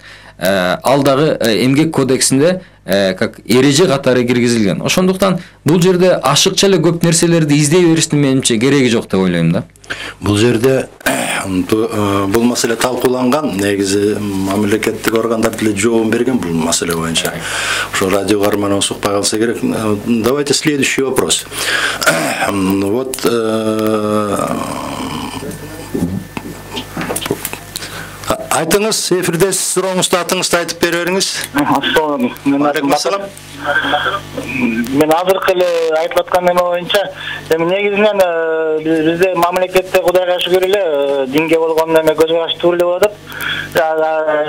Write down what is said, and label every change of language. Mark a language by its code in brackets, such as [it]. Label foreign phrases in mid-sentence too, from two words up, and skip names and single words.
[ky] Ал дагы эмгек кодексинде как эреже катары киргизилген. Ошондуктан бул жерде ашыкча эле көп нерселерди издей бериштин менимче кереги жок деп ойлойм да. Бул жерде бул маселе талкууланган, негизи мамлекеттик органдар деле жообун берген бул маселе боюнча. Ошо радио карманын сукпай калса керек. [ru] Давайте следующий вопрос. [ky] Вот айтыңыз, эфирде сурооңузду, атыңызды айтып бере бериңиз. Ассалам. Мен азыркы эле айтып аткан неме боюнча, негизинен бизде мамлекетте Кудайга шүгүр эле динге болгон неме көз караш туура эле болуп атат.